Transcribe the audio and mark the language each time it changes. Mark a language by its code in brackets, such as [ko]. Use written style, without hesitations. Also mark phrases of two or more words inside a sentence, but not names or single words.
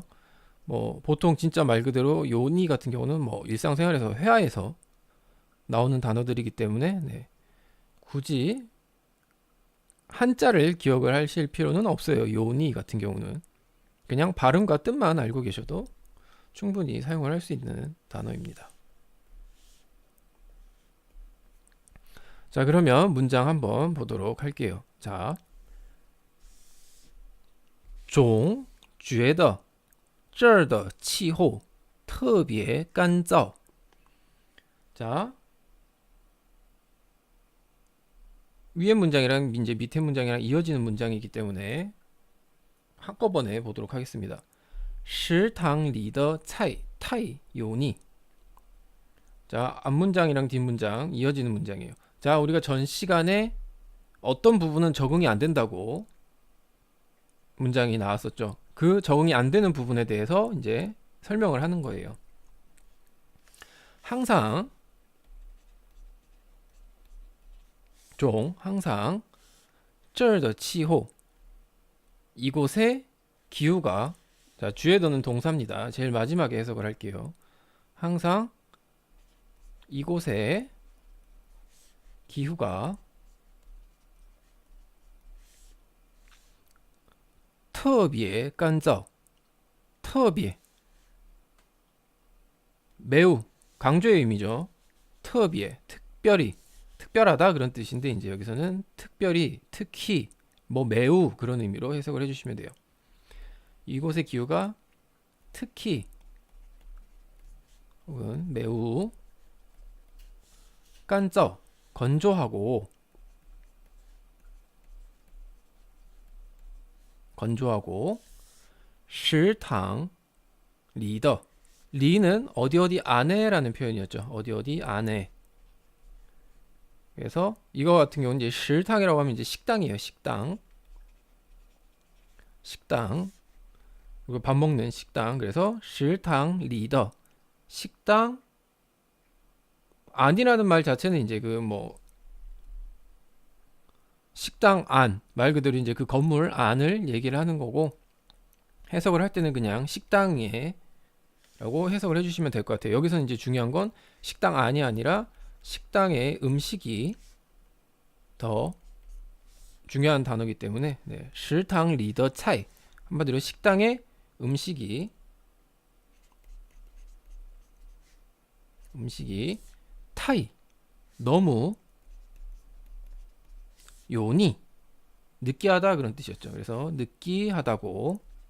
[ko] 뭐 보통 진짜 말 그대로 요니 같은 경우는 뭐 일상생활에서 회화에서 나오는 단어들이기 때문에 네, 굳이 한자를 기억을 하실 필요는 없어요. 요니 같은 경우는 그냥 발음과 뜻만 알고 계셔도 충분히 사용을 할 수 있는 단어입니다. 자, 그러면 문장 한번 보도록 할게요. 자, [zh] 总觉得这儿的气候特别干燥。 [ko] 자, 위에 문장이랑 이제 밑에 문장이랑 이어지는 문장이기 때문에 한꺼번에 보도록 하겠습니다. [zh] 食堂里的菜太油腻. [ko] 자, 앞문장이랑 뒷문장 이어지는 문장이에요. 자, 우리가 전 시간에 어떤 부분은 적응이 안 된다고 문장이 나왔었죠. 그 적응이 안 되는 부분에 대해서 이제 설명을 하는 거예요. 항상 항상 [zh] 这儿的气候 [ko] 이곳의 기후가 자, 주에더는 동사입니다. 제일 마지막에 해석을 할게요. 항상 이곳의 기후가 [zh] 特别干燥特别 [ko] 매우 강조의 의미죠. 特别 특별히 특별하다 그런 뜻인데 이제 여기서는 특별히 특히 뭐 매우 그런 의미로 해석을 해주시면 돼요. 이곳의 기후가 특히 혹은 매우 干燥 건조하고 [zh] 食堂里的 [ko] 리는 어디 안에라는 표현이었죠. 어디 안에. 그래서 이거 같은 경우는 이제 식당이라고 하면 이제 식당이에요. 식당. 그리고 밥 먹는 식당. 그래서 [zh] 食堂里的 [ko] 식당 안이라는 말 자체는 이제 그 뭐 식당 안 말 그대로 이제 그 건물 안을 얘기를 하는 거고 해석을 할 때는 그냥 식당에 라고 해석을 해주시면 될 것 같아요. 여기서 이제 중요한 건 식당 안이 아니라 식당의 음식이 더 중요한 단어이기 때문에 네, [zh] 食堂里的菜 [ko] 한마디로 식당의 음식이 타이 너무 요니 느끼하다 그런 뜻이었죠. 그래서 느끼하다고.